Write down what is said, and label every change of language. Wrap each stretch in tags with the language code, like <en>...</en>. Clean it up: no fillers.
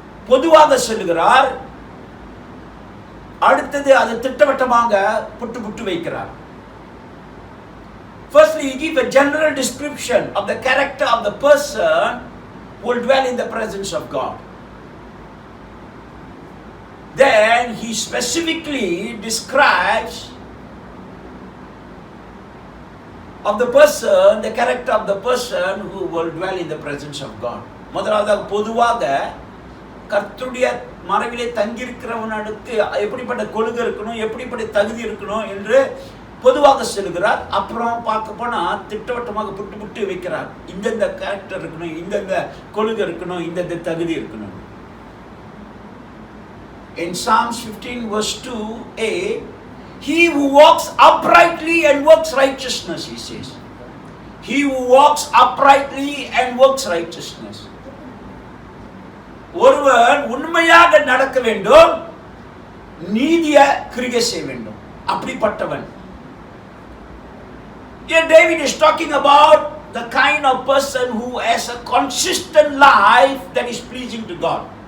<ta>பொதுவாக சொல்லுகிறார், அடுத்தது அது திட்டவட்டமாக புட்டு வைக்கிறார்.</ta> <en>Firstly, he gives a general description of the character of the person who will dwell in the presence of God. Then he specifically describes of the person, the character of the person who will dwell in the presence of God.</en> <ta>முதலாவது பொதுவாக கர்த்தருடைய மறைவிலே தங்கியிருக்கிறவனுக்கு எப்படிப்பட்ட கொள்கை இருக்கணும், எப்படிப்பட்ட தகுதி இருக்கணும் என்று பொதுவாக சொல்லுகிறார். அப்புறம் பார்க்க போனா திட்டவட்டமாக புட்டு வைக்கிறார். இந்தந்த கேரக்டர் இருக்கணும், இந்தந்த கொள்கை இருக்கணும், இந்தந்த தகுதி இருக்கணும்.</ta> <en>In Psalms 15 verse 2a, he who walks uprightly and works righteousness, he says. He who walks uprightly and works righteousness.</en> <ta>ஒருவன் உண்மையாக நடக்க வேண்டும், நீதிய கிரியை செய்ய வேண்டும், அப்படிப்பட்டவன்.</ta> <en>Here David is talking about the kind of person who has a consistent life that is pleasing to God.</en>